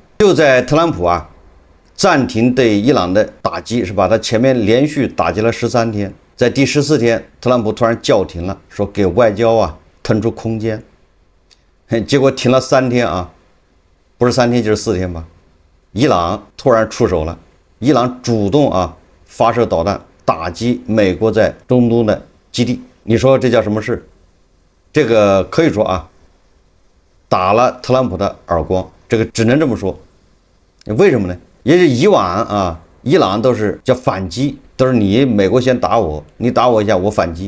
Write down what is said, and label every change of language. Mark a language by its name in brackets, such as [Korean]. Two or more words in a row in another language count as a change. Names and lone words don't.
[Chinese] 就在特朗普暫停對伊朗的打擊，是吧？他前面連續打擊了13天，在第14天，特朗普突然叫停了，說給外交騰出空間。結果停了3天不是3天就是4天吧？伊朗突然出手了，伊朗主動發射導彈打擊美國在中東的基地。你說這叫什麼事？這個可以說打了特朗普的耳光，這個只能這麼說。為什麼呢？也是以往伊朗都是叫反擊，都是你美國先打我，你打我一下我反擊。